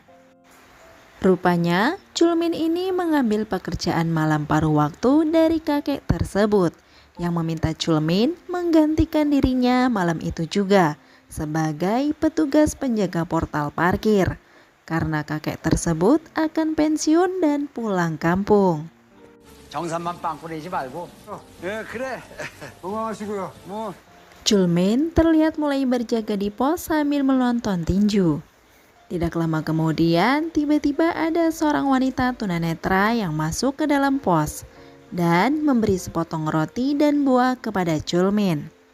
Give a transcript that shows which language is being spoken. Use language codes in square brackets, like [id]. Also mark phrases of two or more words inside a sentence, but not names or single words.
[id] Rupanya, Julmin ini mengambil pekerjaan malam paruh waktu dari kakek tersebut, yang meminta Julmin menggantikan dirinya malam itu juga sebagai petugas penjaga portal parkir, karena kakek tersebut akan pensiun dan pulang kampung. [ko] 정산만 빵꾸 내지 말고. 예, 그래. 건강하시고요. [id] Julmin terlihat mulai berjaga di pos sambil menonton tinju. Tidak lama kemudian, tiba-tiba ada seorang wanita tunanetra yang masuk ke dalam pos dan memberi sepotong roti dan buah kepada Julmin.